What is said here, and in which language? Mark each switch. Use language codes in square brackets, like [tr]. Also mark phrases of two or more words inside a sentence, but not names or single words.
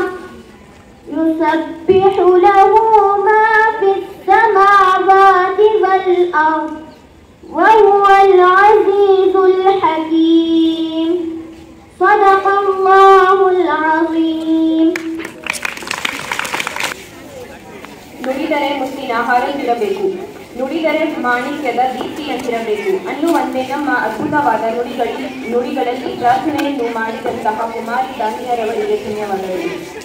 [ar] يسبح له ما في السماوات والأرض وهو العزيز الحكيم. صدق الله العظيم. [kn] ನುಡಿದರೆ ಮುತ್ತಿನ ಹಾರದಿರಬೇಕು, ನುಡಿದರೆ ಮಾಣಿಕ್ಯದ ದೀಪ್ತಿಯಂತಿರಬೇಕು ಅನ್ನುವಂತೆ ನಮ್ಮ ಅದ್ಭುತವಾದ ನುಡಿಗಳಲ್ಲಿ ಪ್ರಾರ್ಥನೆಯನ್ನು ಮಾಡಿದಂತಹ ಕುಮಾರಿ ದಾನಿಯರವರಿಗೆ ಧನ್ಯವಾದಗಳು.